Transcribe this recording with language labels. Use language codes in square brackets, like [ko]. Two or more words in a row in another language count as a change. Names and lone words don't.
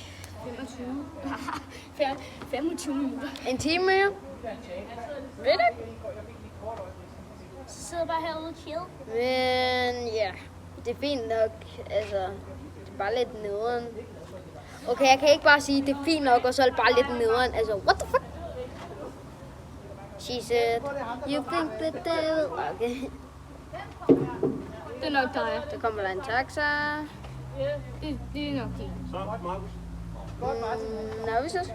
[da] 25 minutter. en time mere. Ved du? Så sidder jeg bare herude og chill. Men ja, det er fint nok. Altså, det er bare lidt nederen. Okay, jeg kan ikke bare sige, det er fint nok, og så er det bare lidt nederen. Altså, [en] what the fuck? She said, you think the devil... Okay, [da] Det er nok dig. der kommer der en taxa. Det er nok dig. Nå, vi ses.